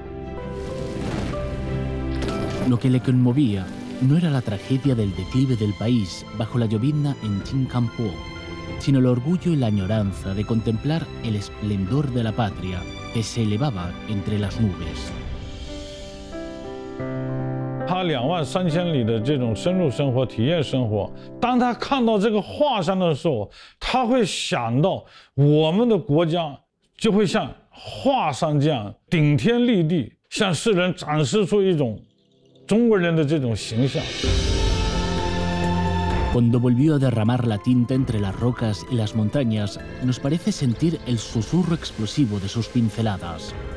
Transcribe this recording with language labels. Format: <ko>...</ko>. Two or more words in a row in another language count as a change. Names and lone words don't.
<es>Lo que le conmovía no era la tragedia del declive del país bajo la llovizna en Jinkampo, sino el orgullo y la añoranza de contemplar el esplendor de la patria que se elevaba entre las nubes.</es> <zh>他23000里的这种深入生活、体验生活，当他看到这个画上的时候，他会想到我们的国家就会像画上这样顶天立地，向世人展示出一种中国人的这种形象。</zh> <es>Cuando volvió a derramar la tinta entre las rocas y las montañas, nos parece sentir el susurro explosivo de sus pinceladas.</es>